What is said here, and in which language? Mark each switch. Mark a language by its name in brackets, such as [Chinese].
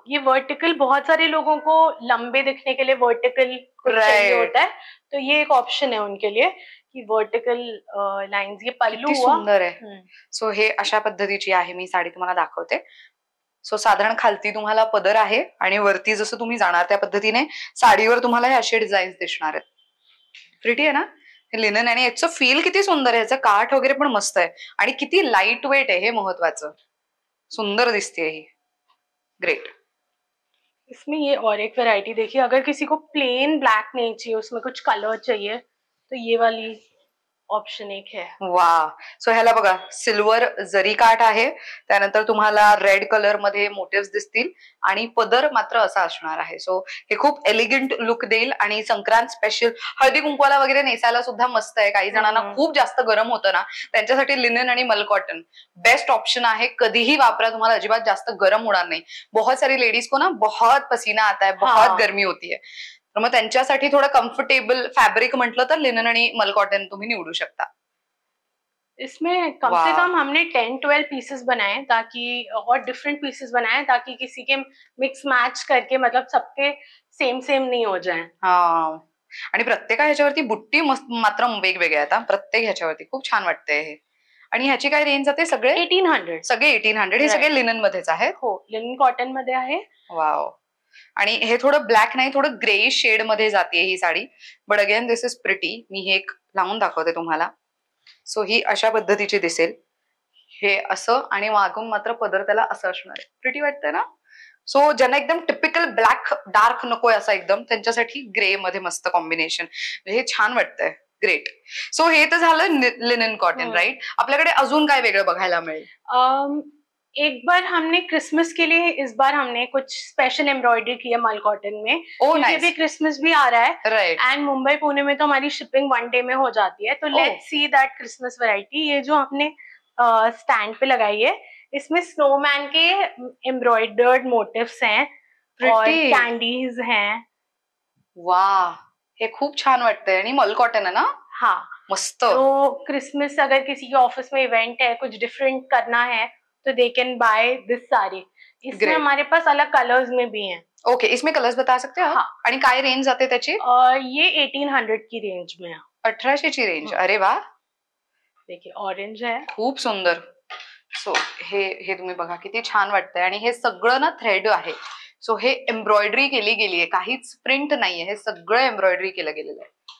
[Hindi] ये वर्टिकल, बहुत सारे लोगों को लंबे दिखने के लिए वर्टिकल चाहिए होता है, तो ये एक ऑप्शन है उनके लिए की वर्टिकल लाइन्स. ये पल्लू [Marathi] सुंदर आहे. सो हे अशा पद्धतीची आहे, मी साडी तुम्हाला दाखवते. सो साधारण खालती तुम्हाला पदर आहे, आणि वरती जसं तुम्ही जाणार त्या पद्धतीने साडीवर तुम्हाला हे असे डिझाईन्स दिसणार आहेत. प्रिटी आहे ना? हे लिनन आणि याचं फील किती सुंदर आहे, याचं काठ वगैरे पण मस्त आहे आणि किती लाईट वेट आहे हे महत्वाचं. सुंदर दिसते ही. ग्रेट. [Hindi] इसमें ये और एक वैरायटी देखिए, अगर किसी को प्लेन ब्लैक नहीं चाहिए, उसमें कुछ कलर चाहिए, तो ये वाली ऑप्शन एक है. [Marathi] वा. सो ह्याला बघा सिल्वर जरी काठ आहे, त्यानंतर तुम्हाला रेड कलर मध्ये मोटिव्स दिसतील आणि पदर मात्र असा असणार आहे. सो हे खूप एलिगंट लुक देईल आणि संक्रांत स्पेशल हळदी कुंकवाला वगैरे नेसायला सुद्धा मस्त आहे. काही जणांना खूप जास्त गरम होतं ना, त्यांच्यासाठी लिनन आणि मल कॉटन बेस्ट ऑप्शन आहे. कधीही वापरा, तुम्हाला अजिबात जास्त गरम होणार नाही. [Hindi] बहुत सारी लेडीज को ना बहुत पसीना आता है, बहुत गर्मी होती है, [Marathi] तर मग त्यांच्यासाठी थोडं कम्फर्टेबल फॅब्रिक म्हटलं तर लिनन आणि मल कॉटन तुम्ही निवडू शकता. [Hindi] इसमें कम से कम हमने 10-12 पीसेस बनाए ताकि, और डिफरेंट पीसेस बनाए ताकि किसी के मिक्स मैच करके मतलब सबके सेम सेम नहीं हो जाए. [Marathi] हा. आणि प्रत्येका ह्याच्यावरती बुट्टी मात्र वेगवेगळ्या आहेत. प्रत्येक ह्याच्यावरती खूप छान वाटतंय हे. आणि ह्याची काय रेंज जाते? सगळे 1800. सगळे 1800. हे सगळे लिनन मध्येच आहेत. हो, लिनन कॉटन मध्ये आहे. [English] Wow. [Marathi] आणि हे थोडं ब्लॅक नाही, थोडं ग्रे शेड मध्ये जाते ही sari. [English] But again this is pretty. [Marathi] मी हे एक लावून दाखवते तुम्हाला. सो ही अशा पद्धतीची दिसेल. हे असं आणि मागून मात्र पदर त्याला असं असणार आहे. प्रिटी वाटतंय ना? सो ज्यांना एकदम टिपिकल ब्लॅक डार्क नकोय असा एकदम, त्यांच्यासाठी ग्रे मध्ये मस्त कॉम्बिनेशन. हे छान वाटतंय. ग्रेट. सो हे तर झालं लिनन कॉटन, राईट? आपल्याकडे अजून काय वेगळं बघायला मिळेल? [Hindi] एक बार हमने क्रिसमस के लिए, इस बार हमने कुछ स्पेशल एम्ब्रॉयडरी की है मल कॉटन में. क्योंकि अभी क्रिसमस भी आ रहा है, [English] Right. [Hindi] एंड मुंबई पुणे में तो हमारी शिपिंग 1 डे में हो जाती है. तो [English] Let's see that Christmas variety. [Hindi] ये जो हमने स्टैंड पे लगाई है, इसमें स्नोमैन के एम्ब्रॉयडर्ड मोटिव्स हैं और कैंडीज हैं. [Marathi] वाह, हे खूप छान वाटतंय. आणि मल कॉटन है ना? [Hindi] हाँ, [Marathi] मस्त. [Hindi] तो क्रिसमस अगर किसी के ऑफिस में इवेंट है, कुछ डिफरेंट करना है, तो [English] They can buy this sari. [Hindi] इसमें हमारे पास अलग कलर्स में भी हैं. ओके, इसमें कलर्स बता सकते हो? हाँ. [Marathi] आणि काय रेंज जाते त्याची? [Hindi] ये 1800 की रेंज में है. [Marathi] 1800 ची रेंज. अरे वाह. [Hindi] देखिए ऑरेंज है. [Marathi] खूप सुंदर. सो हे तुम्ही बघा किती छान वाटतंय. आणि हे सगळं ना थ्रेड आहे. सो हे एम्ब्रॉयडरी केली गेली आहे, काहीच प्रिंट नाहीये, हे सगळं एम्ब्रॉयडरी केलं गेलेलं आहे.